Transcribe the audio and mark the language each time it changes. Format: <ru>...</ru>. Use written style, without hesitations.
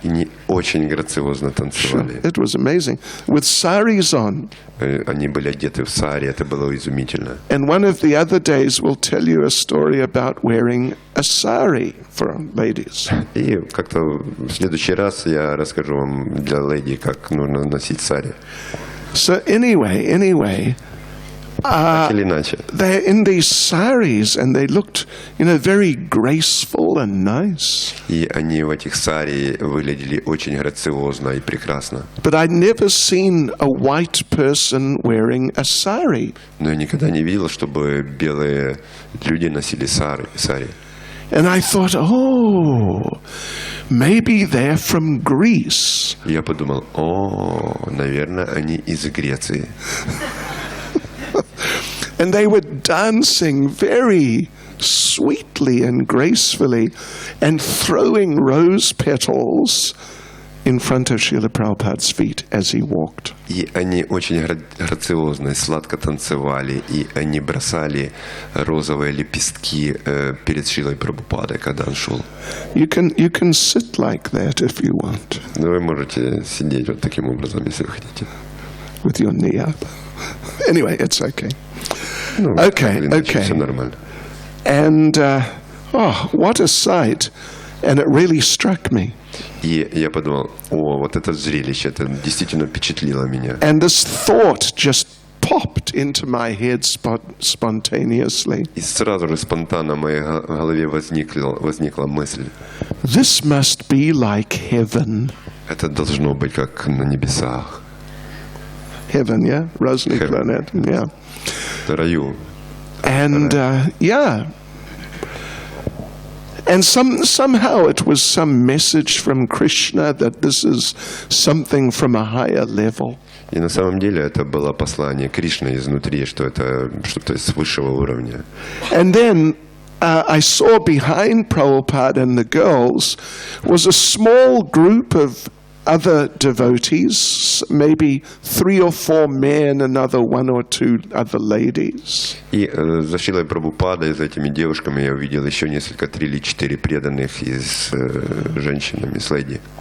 <ru>И они очень грациозно танцевали.</ru> <en>It was amazing. With saris on.</en> <ru>Они были одеты в сари, это было изумительно.</ru> <en>And one of the other days we'll tell you a story about wearing a sari for ladies.</en> <ru>И как-то в следующий раз я расскажу вам для леди, как нужно носить сари.</ru> <en>So anyway,</en> <ru>так или иначе.</ru> <en>they're in these saris and they looked, you know, very graceful and nice.</en> <ru>И они в этих сари выглядели очень грациозно и прекрасно.</ru> <en>But I'd never seen a white person wearing a sari.</en> <ru>Но я никогда не видел, чтобы белые люди носили сари.</ru> <en>And I thought, oh, maybe they're from Greece.</en> <ru>Я подумал, наверное, они из Греции.</ru> <en>And they were dancing very sweetly and gracefully and throwing rose petals in front of Srila Prabhupada's feet as he walked.</en> <ru>И они очень грациозно и сладко танцевали, и они бросали розовые лепестки перед Шрилой Прабхупадой, когда он шел.</ru> <en>You can sit like that if you want.</en> <ru>Вы можете сидеть вот таким образом, если вы хотите.</ru> <en>With your knee up. Anyway, it's okay. Okay.</en> <ru>Все нормально.</ru> <en>And, what a sight. And it really struck me.</en> <ru>И я подумал, вот это зрелище, это действительно впечатлило меня.</ru> <en>And this thought just popped into my head spontaneously.</en> <ru>И сразу же спонтанно в моей голове возникла мысль.</ru> <en>This must be like heaven.</en> <ru>Это должно быть как на небесах.</ru> <en>Heaven, yeah? Rosny planet, yeah.</en> <ru>В раю.</ru> <en>And, yeah. And somehow it was some message from Krishna that this is something from a higher level.</en> <ru>И на самом деле это было послание Кришны изнутри, что это что-то с высшего уровня.</ru> <en>And then I saw behind Prabhupada and the girls was a small group of other devotees, maybe 3 or 4 men, another 1 or 2 other ladies.</en> <ru>И за Шрилой Прабхупадой, за этими девушками я увидел еще несколько 3 или 4 преданных и с женщинами, с леди.</ru>